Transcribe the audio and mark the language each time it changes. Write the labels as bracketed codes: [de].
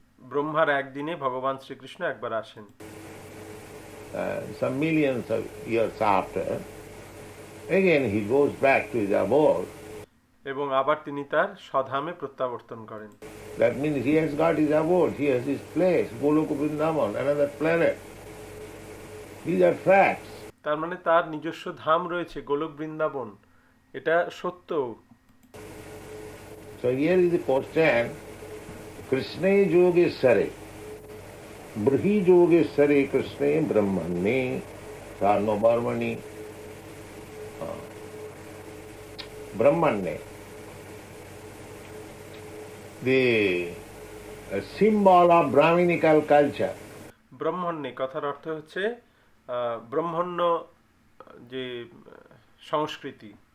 [bn] ব্রহ্মার একদিনে ভগবান শ্রীকৃষ্ণ একবার আসেন। [en] Some millions of years after, again he goes back to his abode. [bn] এবং আবার তিনি তার স্বধামে প্রত্যাবর্তন করেন। [en] That means he has got his abode, he has his place, Goloka Vrindavan, another planet. These are facts. [bn] তার মানে তার নিজস্ব ধাম রয়েছে, গোলক বৃন্দাবন, এটা সত্য। [en] So here is the question, Krishna Yogeshware, Brihi Yogeshware Krishna Brahmane, Sarno Barmani, Brahmane. The symbol of Brahminical culture. [bn] ব্রহ্মণ্যে কথার অর্থ হচ্ছে ব্রহ্মণ্য যে সংস্কৃতি,